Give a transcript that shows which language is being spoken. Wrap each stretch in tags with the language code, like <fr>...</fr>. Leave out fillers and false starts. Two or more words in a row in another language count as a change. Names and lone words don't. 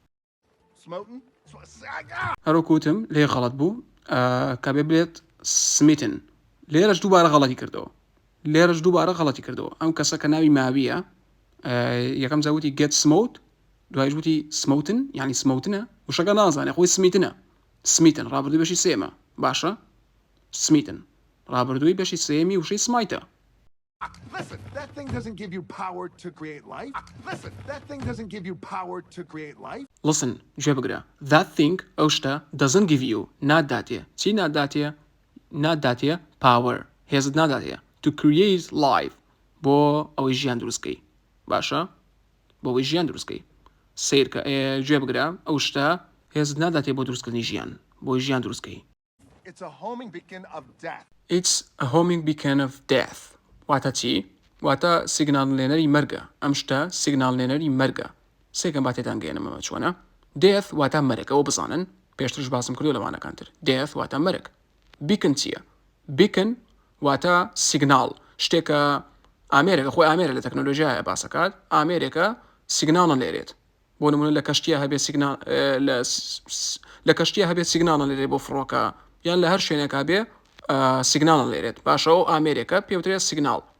<ckb>هەروکوتم لێ غەڵەت بوو کە بێ بێت سمیتن لێرەش دووبارە غەڵەتی کردەوە ئەم کەسە کە ناوی ماویە یەکەم جاوتی گەت سمۆت دوایش وتی سمۆتن یعنی سمۆتنە وشەکە نازانێ خۆی سمیتن ڕابردووی بەشی سێمە باشە سمیتن ڕابردووی بەشی سێمی وشەی سمایتە.</ckb> <en>Listen, that thing doesn't give you power to create life. Listen, that thing doesn't give you power to create life. Listen,</en> <ckb>گوێ بگرە.</ckb> <en>That thing</en> <ckb>ئەو شتە</ckb> <en>doesn't give you</en> <ckb>ناداتێ. چی ناداتێ؟ ناداتێ power. هێزت ناداتێ.</ckb> <en>To create life</en> <ckb>بۆ ئەوەی ژیان دروستکەی. باشە؟ بۆ ئەوەی ژیان دروستکەی. سیرکە گوێ بگرە ئەو شتە هێزت ناداتێ بۆ دروستکردنی ژیان. بۆ ژیان دروستکەی.</ckb> <en>It's a homing beacon of death. It's a homing beacon of death.</en> <ckb>واتە چی؟ واتە سیگنال لێنەری مەرگە ئەم شتە سیگنال لێنەری مەرگە سێکەم باتێتان گەێنەمەوە چۆنە death واتە مەرگ ئەوە بزانن پێشترش باسم کردو لەوانەکانتر death واتە مەرگ beacon چییە؟ beacon واتە سیگنال شتێکە ئامێرێکە خۆی ئامێرە لە تەکنۆلۆژیایە باسەکات ئامێرێکە سیگنالە لێرێت بۆ نمونە لە کەشتیە هەبێت سیگنال لە کەشتیە هەبێت سیگنالە لێرێت بۆ فڕۆکە یان لە هەر شوێنێکا بێ سیگنالە لێرێت باشەوە ئامێرێکە پێوترێت سیگنال</ckb>